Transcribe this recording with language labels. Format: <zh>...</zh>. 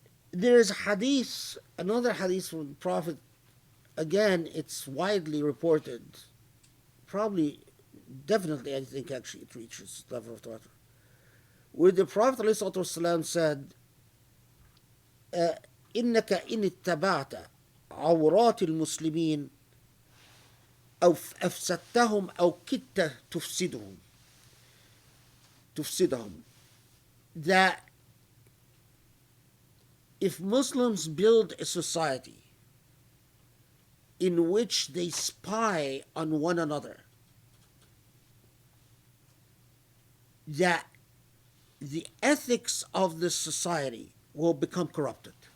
<en>There is hadith, another hadith from the Prophet. Again, it's widely reported. Probably, definitely, I think actually it reaches the level of Tawatur. Where the Prophet ﷺ said,</en> <ar>إنك إن اتبعت عورات المسلمين أو أفسدتهم أو كدت تفسدهم.</ar> <en>That if Muslims build a society in which they spy on one another, that the ethics of the society will become corrupted.</en>